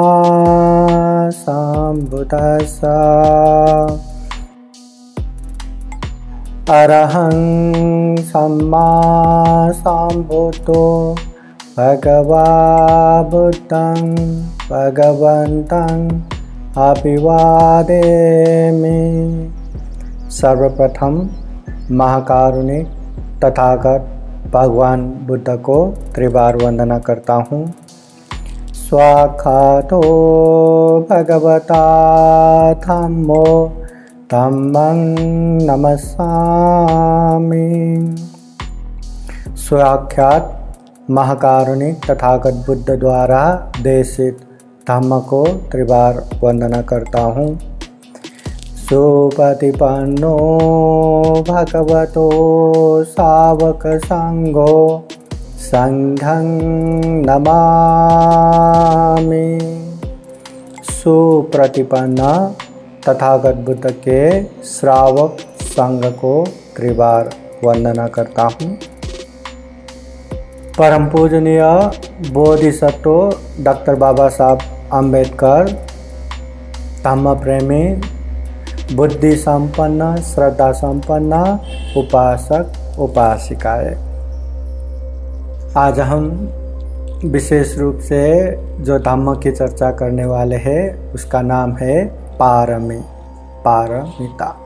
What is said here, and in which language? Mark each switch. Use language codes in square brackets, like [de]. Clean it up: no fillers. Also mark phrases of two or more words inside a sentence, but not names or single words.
[pi] सम्बुद्दस्स अरहं सम्मा सम्बुद्धो भगवा बुद्धं भगवन्तं अभिवादेमि। [hi] सर्वप्रथम महाकारुणिक तथागत भगवान बुद्ध को त्रिबार वंदना करता हूँ। [pi] स्वाखातो भगवता धम्मो धम्मं नमस्सामि। [hi] स्वाख्यात महाकारुणिक तथागत बुद्ध द्वारा देशित धम्म को त्रिबार वंदना करता हूँ। [pi] सुपतिपन्नो भगवतो सावक संघो संघं नमामि। [hi] सुप्रतिपन्न तथागत बुद्ध के श्रावक संघ को त्रिबार वंदना करता हूँ। परम पूजनीय बोधिसत्व डॉक्टर बाबा साहब अम्बेडकर धम्म प्रेमी बुद्धि संपन्न श्रद्धा संपन्न उपासक उपासिकाएं, आज हम विशेष रूप से जो धम्म की चर्चा करने वाले हैं उसका नाम है पारमी पारमिता।